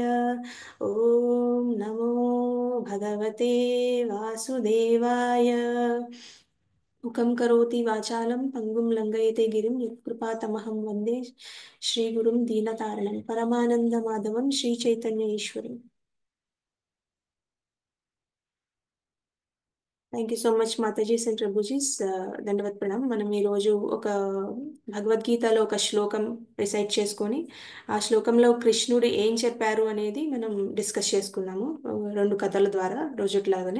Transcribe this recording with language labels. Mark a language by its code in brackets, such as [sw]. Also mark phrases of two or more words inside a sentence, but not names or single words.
[sa] ओम नमो भगवते वासुदेवाय. मुखं करोति वाचालं पंगुं लंघयते गिरिं यत्कृपातमहं वन्दे श्रीगुरुं दीनतारणं परमानन्दमाधवं श्रीचैतन्य ईश्वरम्. [en] Thank you so much matajis and prabhujis. [sa] दण्डवत् प्रणाम्. [te] మనం ఈరోజు ఒక భగవద్గీతలో ఒక శ్లోకం రిసైట్ చేసుకొని ఆ శ్లోకంలో కృష్ణుడు ఏం చెప్పారు అనేది మనం డిస్కస్ చేసుకున్నాము రెండు కథల ద్వారా రోజుట్లాగానే.